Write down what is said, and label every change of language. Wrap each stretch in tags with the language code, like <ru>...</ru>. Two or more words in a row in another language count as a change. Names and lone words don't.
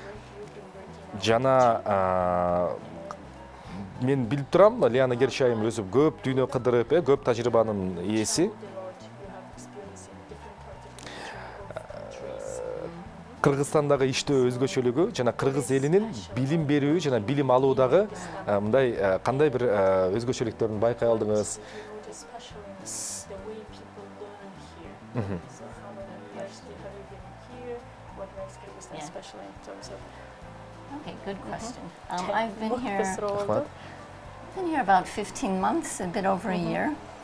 <ky>Жана мен билип турам, Лиана Герч айым өзү көп дүйнө кыдырып, көп тажрыйбанын ээси. Кыргызстандагы иштөө өзгөчөлүгү жана кыргыз элинин билим берүү жана билим алуудагы мындай кандай бир өзгөчөлүктөрүн байкай алдыңыз?</ky> <en>Okay, good question. I've been here about 15 months, a bit over a year.</en>